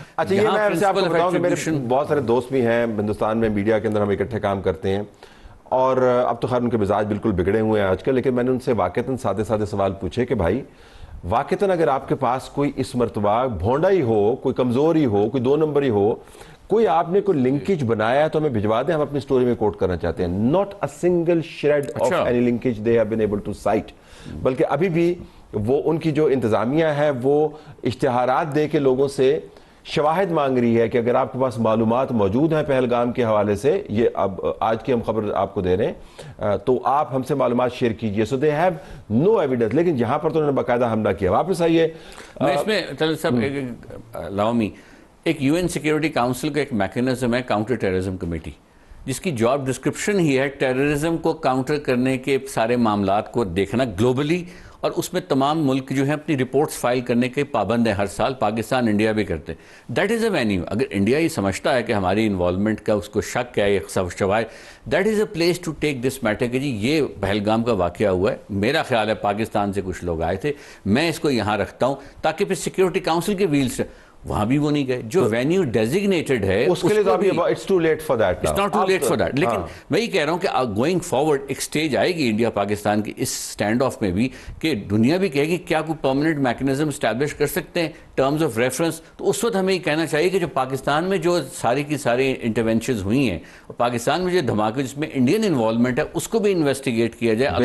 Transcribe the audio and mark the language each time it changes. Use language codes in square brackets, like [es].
[ur] اچھا، یہ میں ویسے آپ کو بتاؤں کہ میرے بہت سارے دوست بھی ہیں ہندوستان میں، میڈیا کے اندر ہم اکٹھے کام کرتے ہیں، اور اب تو خیر ان کے مزاج بالکل بگڑے ہوئے ہیں آج کل، لیکن میں نے ان سے واقعتاً سادے سوال پوچھے کہ بھائی واقعتاً اگر آپ کے پاس کوئی اس مرتبہ بھونڈا ہی ہو، کوئی کمزوری ہو، کوئی 2 نمبری ہو، کوئی آپ نے کوئی لنکیج بنایا تو ہمیں بھجوا دیں، ہم اپنی سٹوری میں کوٹ کرنا چاہتے ہیں. [en] not a single shred of any linkage they have been able to cite. [ur] بلکہ ابھی بھی وہ ان کی جو انتظامیہ ہے وہ اشتہارات دے کے لوگوں سے شواہد مانگ رہی ہے کہ اگر آپ کے پاس معلومات موجود ہیں پہلگام کے حوالے سے، یہ اب آج کی ہم خبر آپ کو دے رہے ہیں، تو آپ ہم سے معلومات شیئر کیجئے. [en] so they have no evidence. [ur] لیکن جہاں پر تو انہوں نے باقاعدہ حملہ کیا. واپس آئیے میں اس میں طلعت صاحب لاؤمی ایک UN سیکیورٹی کاؤنسل کا ایک میکینزم ہے کاؤنٹر ٹیررزم کمیٹی، جس کی جاب ڈسکرپشن ہی ہے ٹیررزم کو کاؤنٹر کرنے کے سارے معاملات کو دیکھنا گلوبلی، اور اس میں تمام ملک جو ہیں اپنی رپورٹس فائل کرنے کے پابند ہیں ہر سال. پاکستان، انڈیا بھی کرتے ہیں. [en] That is a venue. [ur] اگر انڈیا یہ سمجھتا ہے کہ ہماری انوالومنٹ کا اس کو شک ہے، یہ شواہد، [en] that is a place to take this matter [ur] کہ جی یہ پہلگام کا واقعہ ہوا ہے، میرا خیال ہے پاکستان سے کچھ لوگ آئے تھے، میں اس کو یہاں رکھتا ہوں، تاکہ پھر سیکیورٹی کاؤنسل کے ویل سے وہاں بھی وہ نہیں گئے. جو وینیو ڈیزگنیٹڈ ہے اس کے لیے [en] it's too late for that. It's not too late for that. [ur] لیکن میں یہ کہہ رہا ہوں کہ گوئنگ فارورڈ ایک سٹیج آئے گی انڈیا پاکستان کی اس سٹینڈ آف میں بھی کہ دنیا بھی کہے گی کیا کوئی پرماننٹ میکنزم اسٹیبلش کر سکتے ہیں ٹرمز آف ریفرنس. تو اس وقت ہمیں یہ کہنا چاہیے کہ جو پاکستان میں جو ساری کی ساری انٹرونشنز ہوئی ہیں، اور پاکستان میں جو دھماکے جس میں انڈین انوالومنٹ ہے اس کو بھی انویسٹیگیٹ کیا جائے.